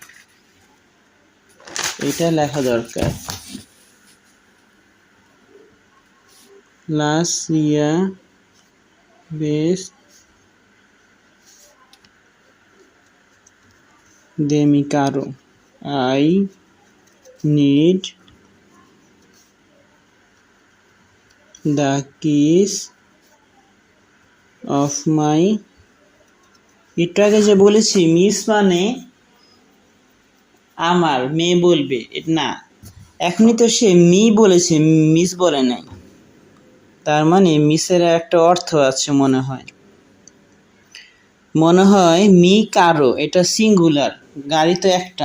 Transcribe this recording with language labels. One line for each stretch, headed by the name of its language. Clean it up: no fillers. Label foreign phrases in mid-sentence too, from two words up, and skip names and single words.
Bangla: এটা লেখা দরকার।
Spanish: Las llaves de mi carro.
English: I need the keys of my.
Bangla: একটু আগে যে বলেছি মিস মানে আমার, মেয়ে বলবে না। এখনই তো সে মি বলেছে, মিস বলে নাই। তার মানে মিসের একটা অর্থ আছে মনে হয়।
Spanish: mi carro,
Bangla: এটা সিঙ্গুলার, গাড়ি তো একটা।